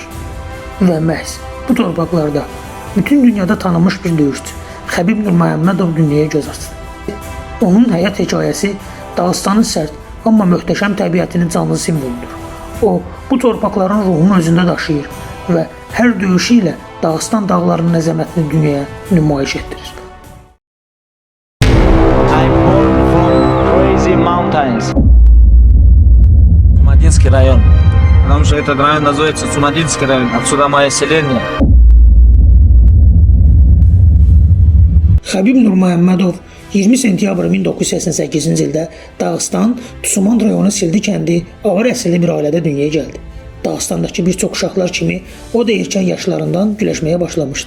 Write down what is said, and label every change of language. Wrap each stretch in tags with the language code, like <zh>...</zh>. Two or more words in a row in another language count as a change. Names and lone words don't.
<az>Və məhz bu torpaqlarda bütün dünyada tanınmış bir döyüşçü Xəbib Nurməmmədov dünyaya göz açdı. Onun həyat hekayəsi Dağıstanın sərt, amma möhtəşəm təbiətinin canlı simvoludur. O, bu torpaqların ruhunu özündə daşıyır və hər döyüşü ilə Dağıstan dağlarının əzəmətini dünyaya nümayiş etdirir.</az> <en>I'm born from crazy mountains.</en> <ru>Цумадинский район. Потому что этот район называется Цумадинский район. Отсюда мое селение.</ru> <az>Xəbib Nurməmmədov 20 sentyabr 1988-ci ildə Dağıstan Tusuman rayonu Sildi kəndi ağır əsilli bir ailədə dünyaya gəldi. Dağıstandakı bir çox uşaqlar kimi o da erkən yaşlarından güləşməyə başlamışdı.</az>